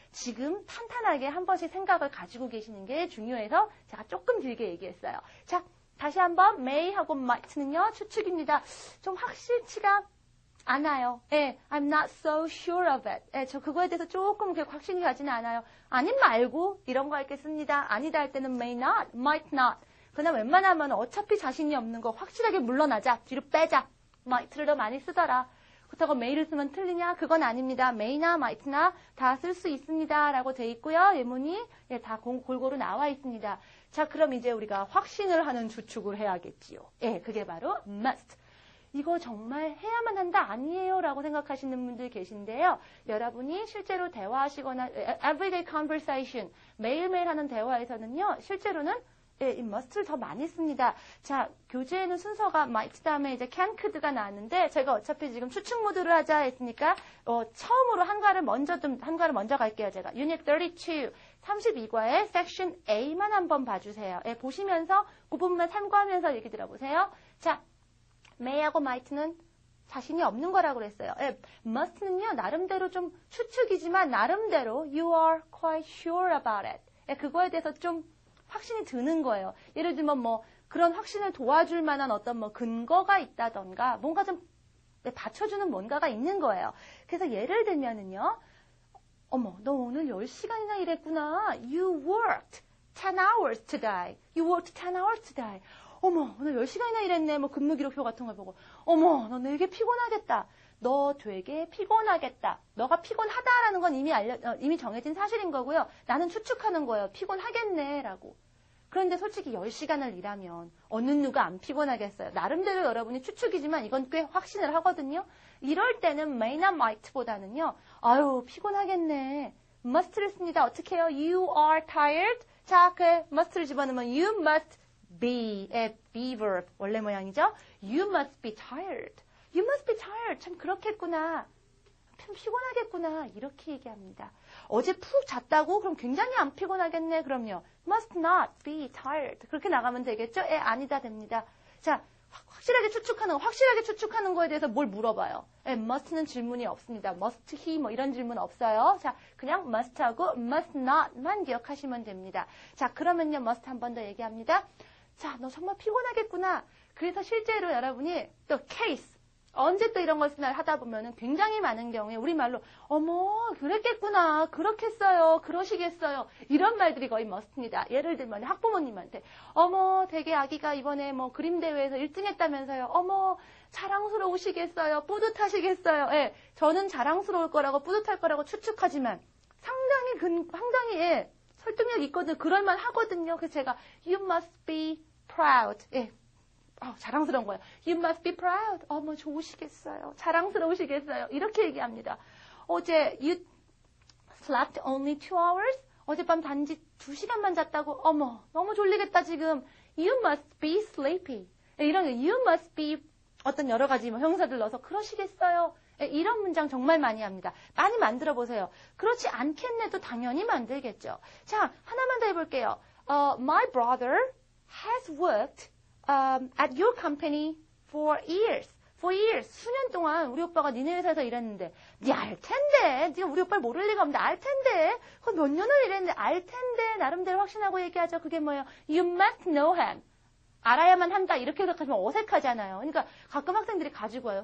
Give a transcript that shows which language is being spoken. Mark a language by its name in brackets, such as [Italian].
[Korean] 지금 탄탄하게 한 번씩 생각을 가지고 계시는 게 중요해서 제가 조금 길게 얘기했어요. 자, 다시 한번 may하고 might는요, 추측입니다. 좀 확실치가 않아요. 예, [English] I'm not so sure of it. [Korean] 예, 저 그거에 대해서 조금 그렇게 확신이 가지는 않아요. 아님 말고 이런 거 할겠습니다. 아니다 할 때는 [English] may not, might not. [Korean] 그냥 웬만하면 어차피 자신이 없는 거 확실하게 물러나자, 뒤로 빼자. might를 더 많이 쓰더라. 그렇다고 may를 쓰면 틀리냐? 그건 아닙니다. may나 might나 다 쓸 수 있습니다. 라고 돼 있고요. 예문이 예, 다 골고루 나와 있습니다. 자, 그럼 이제 우리가 확신을 하는 추측을 해야겠지요. 예, 그게 바로 must. 이거 정말 해야만 한다 아니에요 라고 생각하시는 분들 계신데요. 여러분이 실제로 대화하시거나 [English] everyday conversation [Korean] 매일매일 하는 대화에서는요. 실제로는 예, 이 must를 더 많이 씁니다. 자, 교재에는 순서가 might 다음에 이제 can, could가 나왔는데 제가 어차피 지금 추측 모드를 하자 했으니까 처음으로 한가를 먼저 갈게요. 제가 Unit 32, 32과의 Section A만 한번 봐주세요. 예, 보시면서 그 부분만 참고하면서 얘기 들어보세요. 자, may하고 might는 자신이 없는 거라고 그랬어요. 예, must는요, 나름대로 좀 추측이지만 나름대로 [English] you are quite sure about it. [Korean] 예, 그거에 대해서 좀 확신이 드는 거예요. 예를 들면 뭐 그런 확신을 도와줄 만한 어떤 뭐 근거가 있다던가 뭔가 좀 받쳐주는 뭔가가 있는 거예요. 그래서 예를 들면은요. 어머, 너 오늘 10시간이나 일했구나. [English] You worked 10 hours today. You worked 10 hours today. [Korean] 어머, 오늘 10시간이나 일했네. 뭐 근무 기록표 같은 걸 보고. 어머, 너 되게 피곤하겠다. 너 되게 피곤하겠다. 너가 피곤하다라는 건 이미 정해진 사실인 거고요. 나는 추측하는 거예요. 피곤하겠네. 라고. 그런데 솔직히 10시간을 일하면 어느 누가 안 피곤하겠어요. 나름대로 여러분이 추측이지만 이건 꽤 확신을 하거든요. 이럴 때는 may나 might보다는요. 아유, 피곤하겠네. must를 씁니다. 어떻게 해요? [English] You are tired. [Korean] 자, 그 must를 집어넣으면 [English] you must be, be verb. [Korean] 원래 모양이죠? [English] You must be tired. You must be tired. [Korean] 참 그렇겠구나. 참 피곤하겠구나. 이렇게 얘기합니다. 어제 푹 잤다고? 그럼 굉장히 안 피곤하겠네. 그럼요. [English] must not be tired. [Korean] 그렇게 나가면 되겠죠? 아니다 됩니다. 자, 확실하게 추측하는 거에 대해서 뭘 물어봐요. must는 질문이 없습니다. must he 뭐 이런 질문 없어요. 자, 그냥 must하고 must not만 기억하시면 됩니다. 자, 그러면요. must 한 번 더 얘기합니다. 자, 너 정말 피곤하겠구나. 그래서 실제로 여러분이 또 case 언제 또 이런 걸 쓰나 하다 보면은 굉장히 많은 경우에 우리말로 어머 그랬겠구나 그렇겠어요 그러시겠어요 이런 말들이 거의 must입니다. 예를 들면 학부모님한테 어머 되게 아기가 이번에 뭐 그림 대회에서 1등 했다면서요. 어머 자랑스러우시겠어요. 뿌듯하시겠어요. 예, 저는 자랑스러울 거라고 뿌듯할 거라고 추측하지만 상당히 설득력 있거든요. 그럴만 하거든요. 그래서 제가 [English] you must be proud. [Korean] 예. 자랑스러운 거예요. [English] You must be proud. [Korean] 어머, 좋으시겠어요. 자랑스러우시겠어요. 이렇게 얘기합니다. 어제 [English] you slept only 2 hours? [Korean] 어젯밤 단지 2시간만 잤다고? 어머, 너무 졸리겠다, 지금. [English] You must be sleepy. [Korean] 이런 거, [English] you must be [Korean] 어떤 여러 가지 형사들 넣어서 그러시겠어요. 이런 문장 정말 많이 합니다. 많이 만들어 보세요. 그렇지 않겠네도 당연히 만들겠죠. 자, 하나만 더 해볼게요. [English] My brother has worked at your company for years. [Korean] 수년 동안 우리 오빠가 니네 회사에서 일했는데 니 알 텐데. 니가 우리 오빠를 모를 리가 없는데 알 텐데. 그건 몇 년을 일했는데 알 텐데. 나름대로 확신하고 얘기하죠. 그게 뭐예요? [English] You must know him. [Korean] 알아야만 한다. 이렇게 생각하시면 어색하잖아요. 그러니까 가끔 학생들이 가지고 와요.